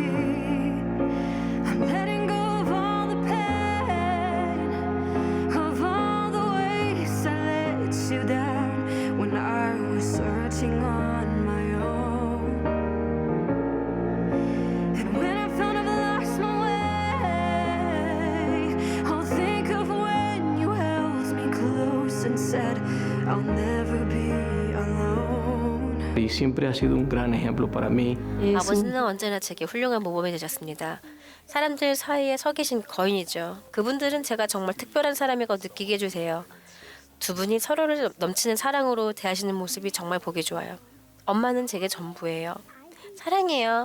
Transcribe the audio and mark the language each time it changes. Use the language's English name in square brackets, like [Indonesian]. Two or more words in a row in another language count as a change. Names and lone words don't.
[English] I'm letting go of all the pain, of all the ways I let you down when I was searching on my own. And when I found I've lost my way, I'll think of when you held me close and said I'll never be alone. [Spanish] Y siempre ha sido un gran ejemplo para mí. [Korean] 아버지는 언제나 제게 훌륭한 모범이 되셨습니다. 사람들 사이에 서 계신 거인이죠. 그분들은 제가 정말 특별한 사람이라고 느끼게 해주세요. 두 분이 서로를 넘치는 사랑으로 대하시는 모습이 정말 보기 좋아요. 엄마는 제게 전부예요. 사랑해요.